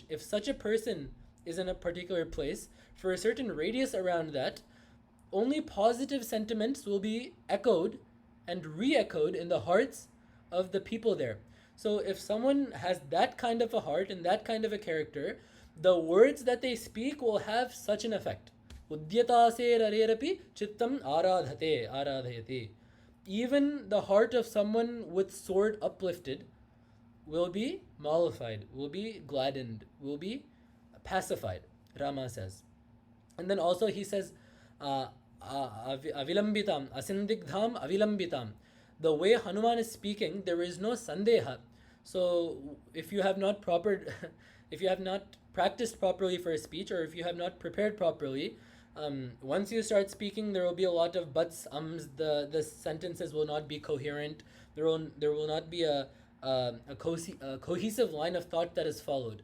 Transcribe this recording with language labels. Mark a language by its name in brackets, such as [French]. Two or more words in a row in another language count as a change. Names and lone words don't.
[English] If such a person is in a particular place, for a certain radius around that, only positive sentiments will be echoed and re-echoed in the hearts of the people there. So if someone has that kind of a heart and that kind of a character, the words that they speak will have such an effect. [Sanskrit] Udyataser arerapi chittam aradhayate. [English] Even the heart of someone with sword uplifted will be mollified, will be gladdened, will be pacified, Rama says. And then also he says, [Sanskrit] avilambitam, asindigdham avilambitam. [English] The way Hanuman is speaking, there is no sandeha. So if you have not practiced properly for a speech, or if you have not prepared properly, once you start speaking, there will be a lot of buts, ums. The sentences will not be coherent. There will not be a cohesive line of thought that is followed.